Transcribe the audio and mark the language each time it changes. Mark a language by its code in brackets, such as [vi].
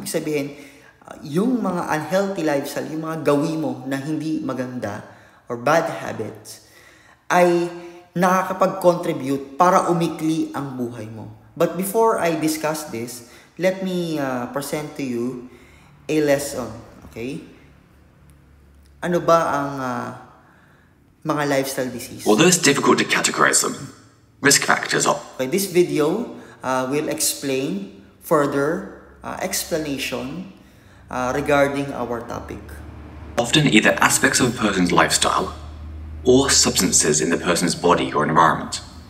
[tl] Ibig sabihin, yung mga unhealthy lifestyle, yung mga gawin mo na hindi maganda [en] or bad habits, [tl] ay nakakapag-contribute para umikli ang buhay mo. [en] But before I discuss this, let me present to you a lesson. Okay? [tl] Ano ba ang mga lifestyle disease? [en] Although it's difficult to categorize them, risk factors are... Okay, this video will explain further explanation regarding our topic. Often either aspects of a person's lifestyle or substances in the person's body or environment.